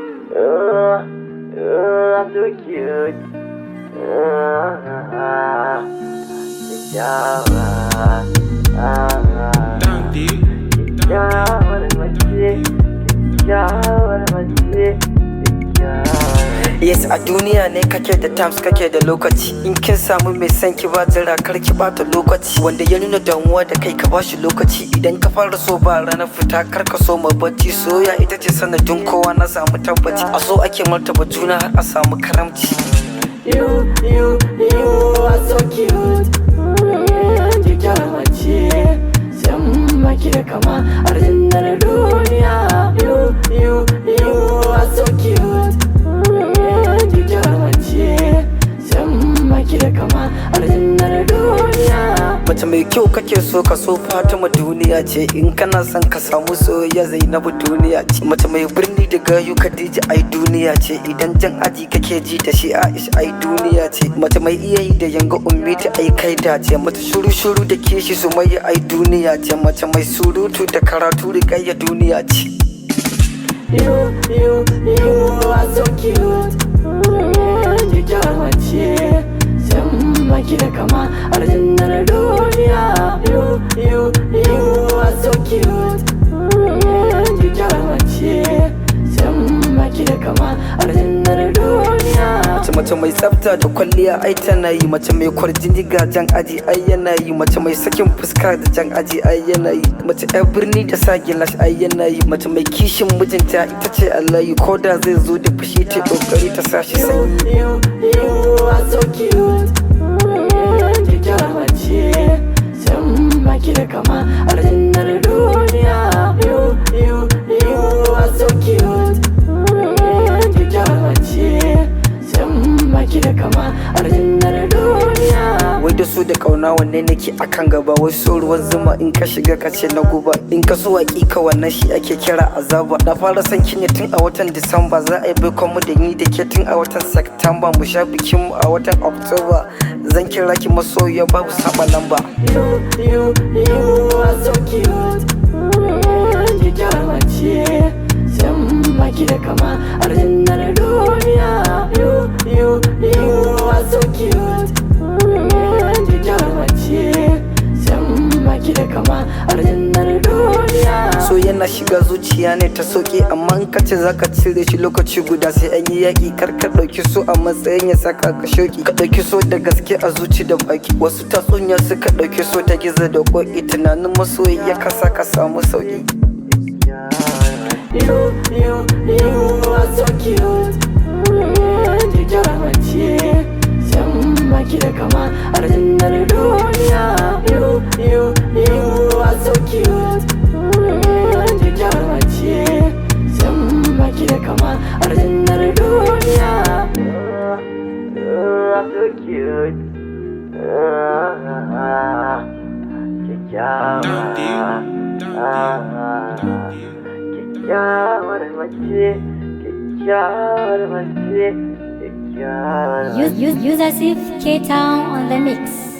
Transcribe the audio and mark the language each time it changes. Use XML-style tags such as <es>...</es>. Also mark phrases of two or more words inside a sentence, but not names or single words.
<en>Oh, oh, I'm so cute.</en> <ha>Ah, ah, ah. Kyakkyawa. Ah, ah. Kyakkyawar mace, kyakkyawar mace, kyakkyawar Yes, a duniya ne kake da times, kake da lokaci. In kin samu mai son ki ba jira, kar ki bata lokaci. Wanda ya nuna damuwa da kai, ka bashi lokaci. Idan ka fara so ba ranar fita, kar ka so ma bacci. Soyayya ita ce sanadin kowa na samu tabbaci. A so ake martaba juna har a samu karamci.</ha> <en>You, you, you are so cute.</en> <ha>Kyakkyawar mace, san baki da kama, aljannar duniya.</ha> <en>You, you, you are so cute.</en> <ha>Kyakkyawar mace, san baki da kama, aljannar duniya. Mace mai kyau kake so ka so Fatima duniya ce. In kana son ka samu soyayya Zainabu duniya ce. Mace mai birni da gayu Khadija ai duniya ce. Idan jan aji kake ji da shi Aisha ai duniya ce. Mace mai iya yi da yanga ummi ta ai kai dace. Mace shuru shuru da kishi Sumayya ai duniya ce. Mace mai surutu da karatu Rukayya duniya ce.</ha> <en>You, you, you are so cute.</en> <ha>Kyakkyawar mace, san baki da kama, aljannar duniya.</ha> <en>You, you, you are so cute.</en> <ha>Kyakkyawar mace, san baki da kama, aljannar duniya. Mace, mace mai tsafta da kwalliya ai tana yi. Mace mai kwarjini ga jan aji ai yana yi. Mace mai sakin fuska da jan aji ai yana yi. Mace yar birni da sa gilash ai yana yi. Mace mai kishin mijinta ita ce Allahi. Ko da zai zo da fushi ta kokari ta sa shi sanyi.</ha> <en>You, you, you are so cute.</en> <ha>Kyakkyawar mace, san baki da kama, aljannar duniya.</ha> <en>You, you, you are so cute.</en> <ha>Kyakkyawar mace, san baki da kama, aljannar duniya. Wai da so da kauna wanne nake a kan gaba? Wai so ruwan zuma in ka shiga ka ce na guba. In ka so hakika wannan shi ake kira azaba. Na fara son ki ne tun a watan Disamba. Za a yi baikon mu da ni da ke tun a watan September. Mu sha bikin mu a watan October. Zan kira ki masoyiya babu saba lamba.</ha> <en>You, you, you are so cute.</en> <ha>Kyakkyawar mace, san baki da kama, aljannar duniya.</ha> <en>You, you, you are so cute.</en> <ha>Kyakkyawar mace, san baki da kama, aljannar duniya. So yana shiga zuciya ne ta sauke, amma in ka ce za ka cire shi lokaci guda sai an yi yaƙi. Kar ka ɗauki so a matsayin ya saka ka shauƙi. Ka ɗauki so da gaske a zuci da baki. Wasu tatsuniya suka ɗauki so ta gizo da ƙoƙi. Tunanin masoyi ya kasa ka samu sauƙi.</ha> <en>You, you, you are so cute.</en> <ha>Kyakkyawar mace, san baki da kama, aljannar duniya.</ha> <en>You, you, you are so cute.</en> <ha>Kyakkyawar mace, san baki da kama, aljannar duniya.</ha> <en>I'm so cute.</en> <ha>Ah, ah, ah. Kyakkyawa. Ah, ah, ah. Kyakkyawar mace, kyakkyawar mace, kyakkyawar mace.</ha> <en>Use, use, use as if K-Town on the mix.</en>